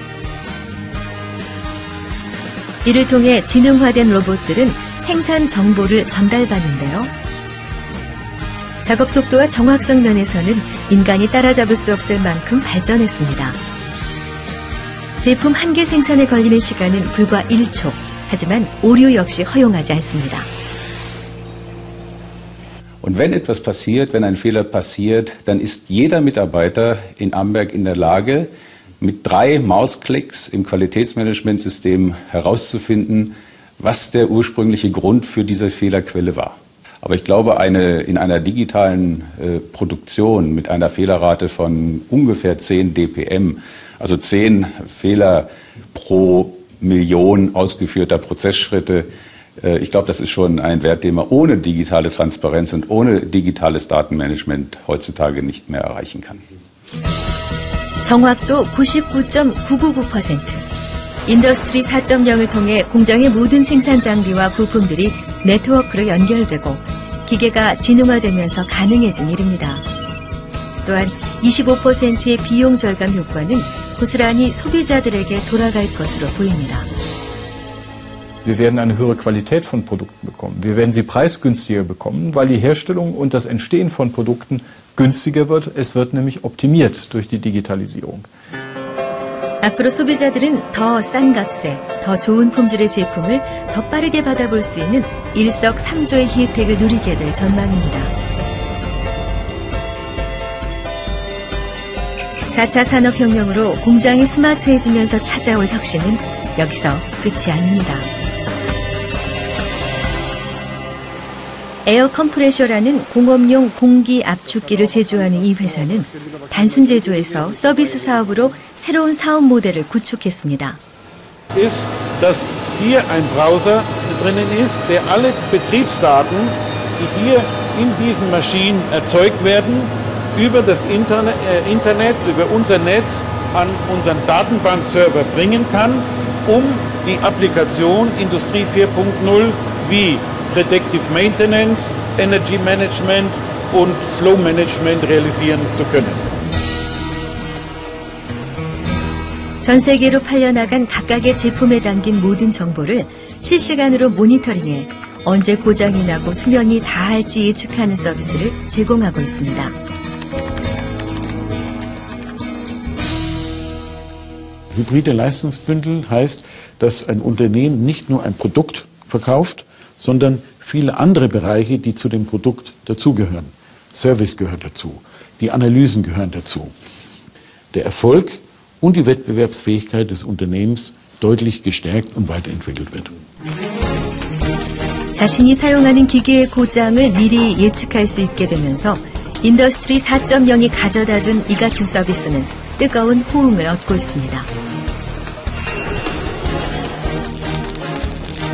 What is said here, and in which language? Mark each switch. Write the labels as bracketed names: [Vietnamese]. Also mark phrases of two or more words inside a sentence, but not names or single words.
[Korean] 이를 통해 지능화된 로봇들은 생산 정보를 전달받는데요. 작업 속도와 정확성 면에서는 인간이 따라잡을 수 없을 만큼 발전했습니다. 제품 한 개 생산에 걸리는 시간은 불과 1초. 하지만 오류 역시 허용하지 않습니다. [German] Und wenn etwas passiert, wenn ein Fehler passiert, dann ist jeder Mitarbeiter in Amberg in der Lage, mit 3 Mausklicks im Qualitätsmanagementsystem herauszufinden, was der ursprüngliche Grund für diese Fehlerquelle war. Aber ich glaube, in einer digitalen Produktion mit einer Fehlerrate von ungefähr 10 dpm, also 10 Fehler pro Million ausgeführter Prozessschritte, ich glaube, das ist schon ein Wert, den man ohne digitale Transparenz und ohne digitales Datenmanagement heutzutage nicht mehr erreichen kann. [Korean] 정확도 99.999%. 인더스트리 4.0을 통해 공장의 모든 생산 장비와 부품들이 네트워크로 연결되고 기계가 지능화되면서 가능해진 일입니다. 또한 25%의 비용 절감 효과는 고스란히 소비자들에게 돌아갈 것으로 보입니다. [German] Wir werden eine höhere Qualität von Produkten bekommen. Wir werden sie preisgünstiger bekommen, weil die Herstellung und das Entstehen von Produkten günstiger wird. Es wird nämlich optimiert durch die Digitalisierung. [Korean] 앞으로 소비자들은 더 싼 값에 더 좋은 품질의 제품을 더 빠르게 받아볼 수 있는 일석삼조의 혜택을 누리게 될 전망입니다. 4차 산업혁명으로 공장이 스마트해지면서 찾아올 혁신은 여기서 끝이 아닙니다. 에어 컴프레셔라는 공업용 공기 압축기를 제조하는 이 회사는 단순 제조에서 서비스 사업으로 새로운 사업 모델을 구축했습니다. [German] Ist, dass hier ein Browser drinnen ist, der alle Betriebsdaten, die hier in diesen Maschinen erzeugt werden, über das Internet, über unser Netz an unseren Datenbankserver bringen kann, um die Applikation Industrie 4.0 wie [English] Predictive Maintenance, Energy Management [German] und [English] Flow Management [German] realisieren zu können. [Korean] 전 세계로 팔려나간 각각의 제품에 담긴 모든 정보를 실시간으로 모니터링해 언제 고장이 나고 수명이 다할지 예측하는 서비스를 제공하고 있습니다. [German] Hybride Leistungsbündel heißt, dass ein Unternehmen nicht nur ein Produkt verkauft, sondern viele andere Bereiche, die zu dem Produkt dazugehören. Service gehört dazu, die Analysen gehören dazu. Der Erfolg und die Wettbewerbsfähigkeit des Unternehmens deutlich gestärkt und weiterentwickelt wird. [Korean] 자신이 사용하는 기계의 고장을 미리 예측할 수 있게 되면서 인더스트리 4.0이 가져다준 이 같은 서비스는 뜨거운 호응을 얻고 있습니다.